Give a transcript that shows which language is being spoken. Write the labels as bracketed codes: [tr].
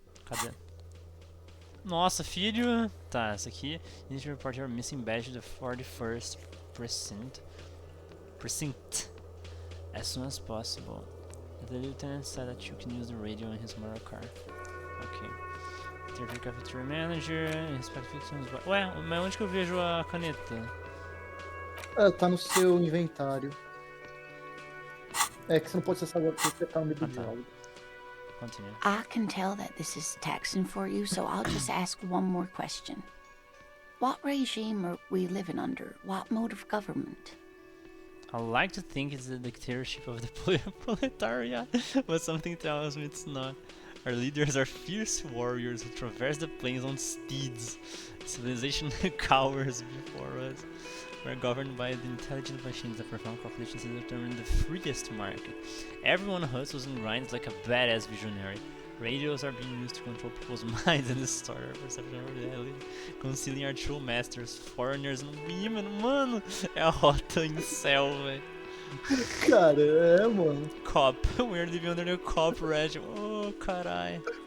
[pt] Cadê? Nossa, filho. Tá, essa aqui. [en] You need to report your missing badge to the 41st precinct as soon as possible. The lieutenant said that you can use the radio in his motor car. Ok. Third cafeteria manager, inspect fictions. [pt] Ué, mas onde que eu vejo a caneta? Tá no seu inventário. É que você não pode acessar agora porque você tá no meio do diálogo. [en] Continue. I can tell that this is taxing for you, so I'll just ask one more question. What regime are we living under? What mode of government? I like to think it's the dictatorship of the proletariat, but something tells me it's not. Our leaders are fierce warriors who traverse the plains on steeds. Civilization cowers before us. We're governed by the intelligent machines that perform calculations to determine the freest market. Everyone hustles and grinds like a badass visionary. Radios are being used to control people's minds and distort our perception of reality, concealing our true masters, foreigners and women. [pt] Mano, é a rota em céu, velho. Cara, mano. [en] Cop. We're living under the cop regime. Oh, carai.